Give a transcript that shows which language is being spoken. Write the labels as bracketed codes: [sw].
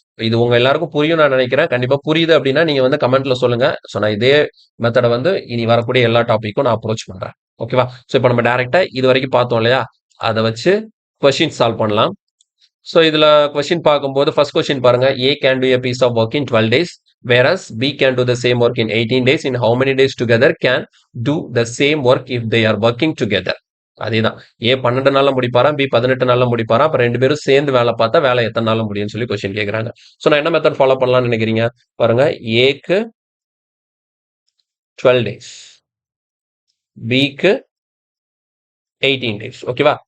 [ta] இது உங்க எல்லாருக்கும் புரியும் நான் நினைக்கிறேன். கண்டிப்பா புரியுது அப்படின்னா நீங்க வந்து கமெண்ட்ல சொல்லுங்க. ஸோ நான் இதே மெத்தடை வந்து இனி வரக்கூடிய எல்லா டாபிக்கும் நான் அப்ரோச் பண்றேன். ஓகேவா? ஸோ இப்போ நம்ம டைரக்டா இது வரைக்கும் பார்த்தோம் இல்லையா? அதை வச்சு கொஸ்டின் சால்வ் பண்ணலாம். ஸோ இதுல கொஸ்டின் பார்க்கும்போது ஃபர்ஸ்ட் கொஸ்டின் பாருங்க. [en] A can do a piece of work in 12 days whereas B can do the same work in 18 days. In how many days together can do the same work if they are working together? [ta] அதேதான். ஏ 12 நாள்ல முடிப்பாராம், B 18 நாள்ல முடிப்பாராம். அப்ப 2 பேரும் சேர்ந்து வேலை பார்த்தா வேலை எத்தனை நாள்ல முடியும்னு சொல்லி கொஸ்டின் கேட்கறாங்க. சோ நான் என்ன மெத்தட் ஃபாலோ பண்ணலாம்னு நினைக்கிறீங்க? பாருங்க, ஏக்கு 12 டேஸ், பிக்கு 18 டேஸ். ஓகேவா?